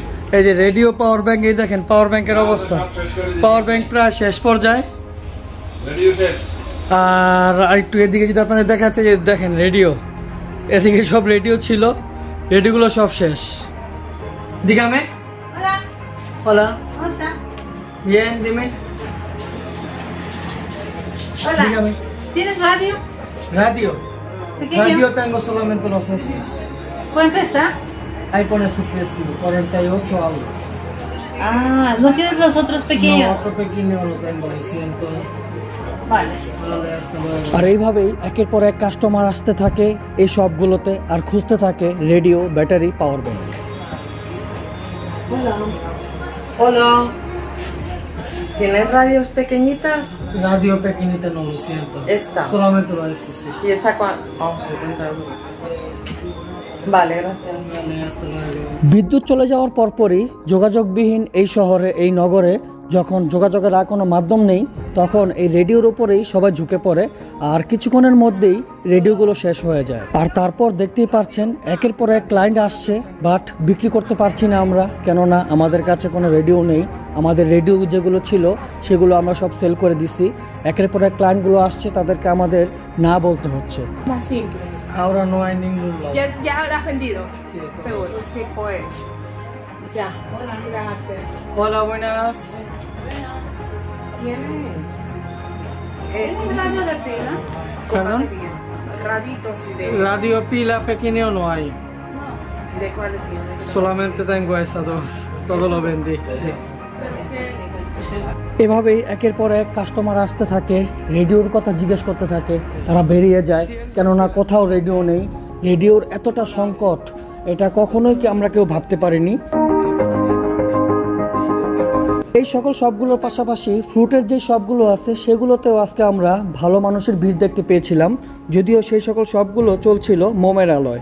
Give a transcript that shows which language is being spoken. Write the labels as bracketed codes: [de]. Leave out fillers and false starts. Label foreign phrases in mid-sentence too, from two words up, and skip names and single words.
[bn] এই যে রেডিও, [en] power bank, [bn] এই দেখেন [en] power bank [bn] অবস্থা। [en] power bank [bn] প্রায় শেষ পর্যায়ে, রেডিও শেষ। আর একটু এদিকে যদি আপনাদের দেখাচ্ছে, যে দেখেন রেডিও, এদিকে সব রেডিও ছিল, রেডিওগুলো সব শেষ। [es] দিগামে hola bien dime Hola. dígame ¿Tienes radio? radio Pequeño. radio tengo solamente los estos. ¿Cuánto está? Ahí pone su precio 48 algo. Ah, ¿no tienes los otros pequeños? otro pequeño lo tengo, lo siento. Vale. Vale, hasta luego। [bn] আর এইভাবেই একের পর এক কাস্টমার আসতে থাকে এই সবগুলোতে আর খুঁজতে থাকে রেডিও, ব্যাটারি, [en] power bank. [bn] Hola. ¿Tienes radios pequeñitas? Radio pequeñita no, lo siento. Esta. Solamente lo esto, sí. ¿Y esta cuánto? Oh, 50 euros. Vale, gracias. Vale, hasta luego। বিদ্যুৎ চলে যাওয়ার পরপরই যোগাযোগবিহীন এই শহরে, এই নগরে যখন যোগাযোগের আর কোনো মাধ্যম নেই, তখন এই রেডিওর উপরেই সবাই ঝুঁকে পড়ে আর কিছুক্ষণের মধ্যেই রেডিওগুলো শেষ হয়ে যায়। আর তারপর দেখতেই পাচ্ছেন একের পর এক ক্লায়েন্ট আসছে, বাট বিক্রি করতে পারছি না আমরা, কেননা আমাদের কাছে কোনো রেডিও নেই। আমাদের রেডিও যেগুলো ছিল সেগুলো আমরা সব সেল করে দিছি। একের পর এক ক্লায়েন্টগুলো আসছে, তাদেরকে আমাদের না বলতে হচ্ছে। [es] Más simples. Ahora no hay ningún lado। Ya lo has vendido. Seguro. Sí, pues. Ya. Hola, gracias. Hola, buenas। ¿Un radio de pila? Perdón? Raditos y de... Radio pila pequeño no hay, ¿De cuáles tienes? solamente tengo esas dos, todo lo vendí। [bn] এভাবেই একের পর এক কাস্টমার আসতে থাকে, রেডিওর কথা জিজ্ঞেস করতে থাকে, তারা বেরিয়ে যায়, কেননা কোথাও রেডিও নেই। রেডিওর এতটা সংকট, এটা কখনোই কি আমরা কেউ ভাবতে পারিনি। এই সকল সবগুলোর পাশাপাশি ফ্রুটের যে সবগুলো আছে সেগুলোতেও আজকে আমরা ভালো মানুষের ভিড় দেখতে পেয়েছিলাম, যদিও সেই সকল সবগুলো চলছিল মোমের আলোয়।